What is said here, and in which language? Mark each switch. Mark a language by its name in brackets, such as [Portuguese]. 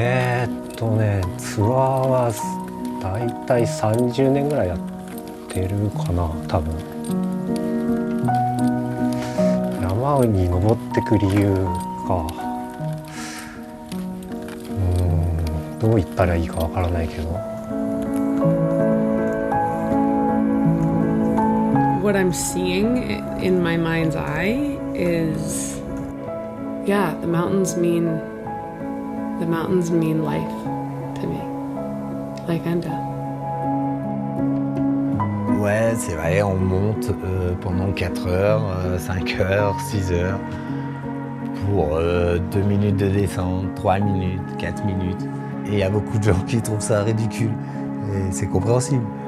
[Japanese] What ツアーはだいたい30年ぐらいやってるかな、多分。山に登ってく理由か。どう言ったらいいかわからないけど。 [English] What I'm seeing in my mind's eye is, yeah, the mountains mean life to me, like and death. [French] Ouais, c'est vrai, on monte pendant 4 heures, 5 heures, 6 heures, pour 2 minutes de descente, 3 minutes, 4 minutes. Et il y a beaucoup de gens qui trouvent ça ridicule, et c'est compréhensible.